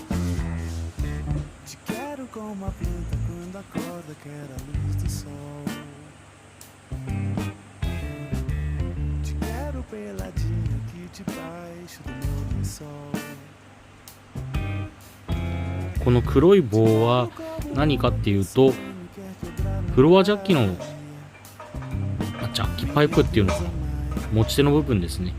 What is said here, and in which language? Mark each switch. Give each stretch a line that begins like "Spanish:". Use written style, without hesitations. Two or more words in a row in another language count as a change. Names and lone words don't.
Portuguese: como a planta quando acorda quer a luz do sol.
Japanese: この黒い棒は何かっていうと、フロアジャッキのジャッキパイプっていうのかな、持ち手の部分ですね。